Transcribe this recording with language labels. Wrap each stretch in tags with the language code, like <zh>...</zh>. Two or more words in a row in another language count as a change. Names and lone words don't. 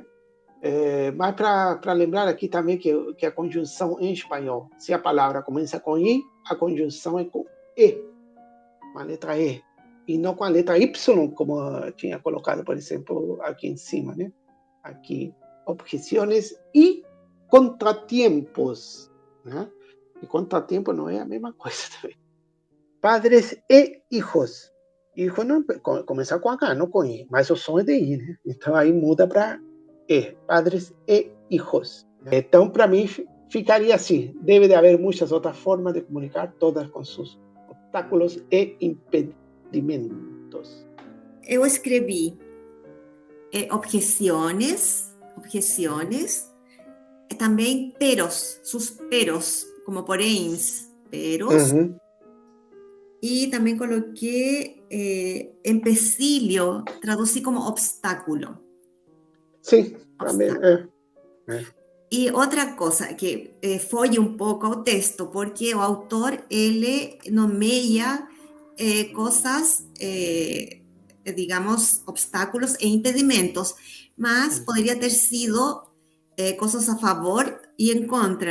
<pt>Mas para lembrar aqui também que a conjunção em espanhol, se a palavra começa com I, a conjunção é com E, com a letra E, e não com a letra Y, como eu tinha colocado, por exemplo, aqui em cima, né? Aqui, objeções e contratiempos, né? E contratiempo não é a mesma coisa também.</pt> <es>Padres e hijos.</es> <pt>Hijo não começa com H, não com I, mas o som é de I, né? Então aí muda para</pt> <es>padres e hijos.</es> <pt>Então, para mim, ficaria assim. Deve de haver muitas outras formas de comunicar, todas com seus obstáculos e impedimentos. Eu escrevi objeções,</pt> <es>objeciones, también peros, sus peros, como poréns, peros. Y también coloqué empecilio, traducí como obstáculo. Sí, también.</es> <pt>Y outra coisa que foge um pouco ao texto, porque o autor ele nomeia coisas, digamos, obstáculos e impedimentos, mas poderia ter sido coisas a favor e em contra.</pt>